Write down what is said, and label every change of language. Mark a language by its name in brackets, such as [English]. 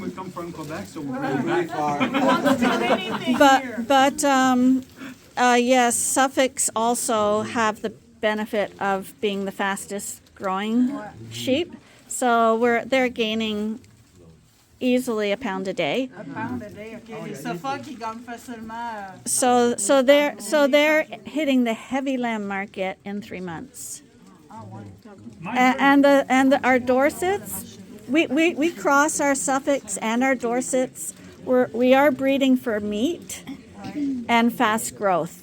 [English] We come from Quebec, so we're very far. But yes, Suffolks also have the benefit of being the fastest growing sheep. So they're gaining easily a pound a day. Un pound a day, OK. [French] Les Suffolk, ils gagnent facilement. [English] So they're hitting the heavy lamb market in 3 months. And our Dorsets, we cross our Suffolks and our Dorsets. We are breeding for meat and fast growth.